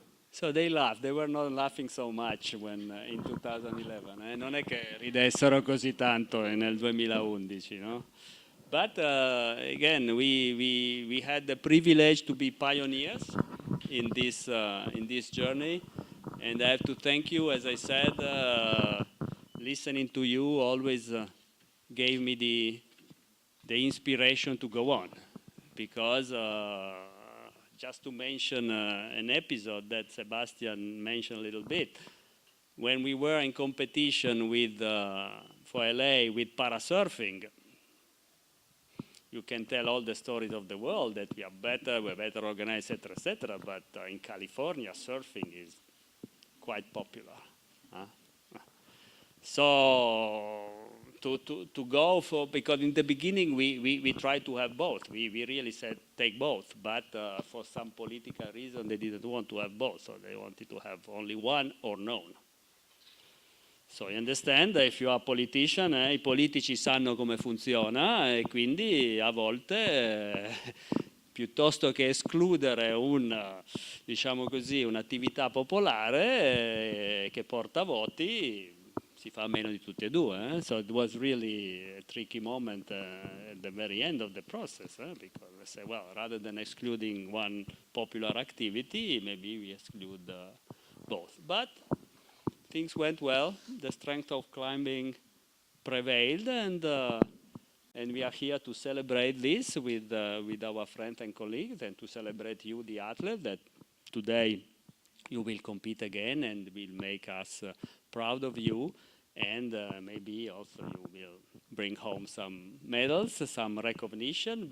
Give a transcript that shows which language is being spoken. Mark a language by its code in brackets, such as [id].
[en] So they laughed. They were not laughing so much when in 2011. [it] Non è che ridessero così tanto nel 2011, no? [en] But again, we had the privilege to be pioneers in this journey, and I have to thank you. As I said, listening to you always gave me the inspiration to go on, because just to mention an episode that Sebastian mentioned a little bit, when we were in competition for LA with parasurfing. You can tell all the stories of the world that we're better organized, etc., but in California, surfing is quite popular. So to go for, because in the beginning we tried to have both. We really said take both, but for some political reason they didn't want to have both, so they wanted to have only one or none. So you understand, if you are a politician, [it] I politici sanno come funziona e quindi a volte piuttosto che escludere diciamo così, un'attività popolare che porta voti, si fa meno di tutti e due. [en] So it was really a tricky moment at the very end of the process, because they say, well, rather than excluding one popular activity, maybe we exclude both. But things went well. The strength of climbing prevailed, and we are here to celebrate this with our friends and colleagues, and to celebrate you, the athlete, that today you will compete again, and will make us proud of you, and maybe also you will bring home some medals, some recognition.